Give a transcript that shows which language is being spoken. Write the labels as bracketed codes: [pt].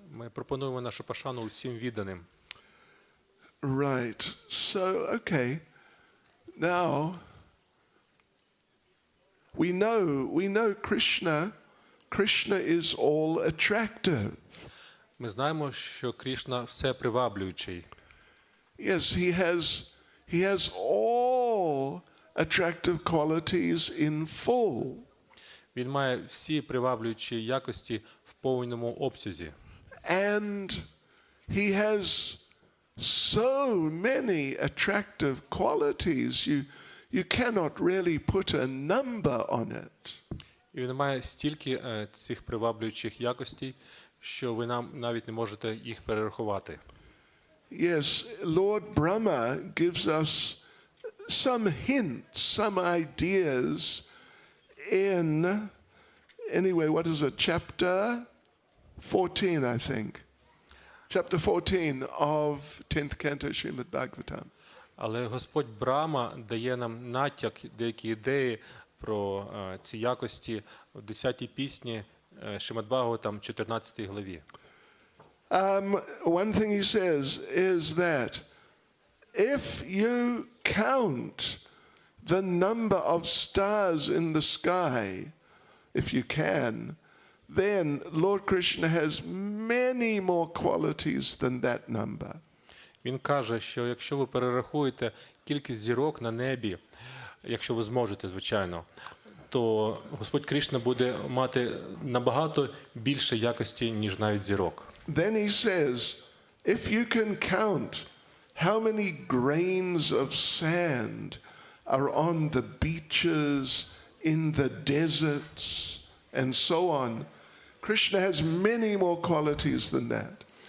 [uk] Ми пропонуємо нашу пошану усім відданим. [en] Right. So, okay. Now, we know Krishna is all attractive. [uk] Ми знаємо, що Крішна все приваблюючий. [en] Yes, he has all attractive qualities in full. [uk] Він має всі приваблюючі якості в повному обсязі. [en] And he has so many attractive qualities, you cannot really put a number on it. [uk] І він має стільки цих приваблюючих якостей, що ви нам навіть не можете їх перерахувати. [en] Yes, Lord Brahma gives us some hints, some ideas in, anyway, what is it, chapter 14, I think. Chapter 14 of 10th canto Srimad Bhagavatam. [uk] Але Господь Брахма дає нам натяк, деякі ідеї про ці якості в 10-й пісні Шримад Бхагаватам, 14 главі. [en] One thing he says is that if you count the number of stars in the sky, if you can, then Lord Krishna has many more qualities than that number. [uk] Він каже, що якщо ви перерахуєте кількість зірок на небі, якщо ви зможете, звичайно, то Господь Крішна буде мати набагато більше якості, ніж навіть зірок. [en] Then he says, if you can count how many grains of sand are on the beaches, in the deserts, and so on, Krishna has many more qualities than that.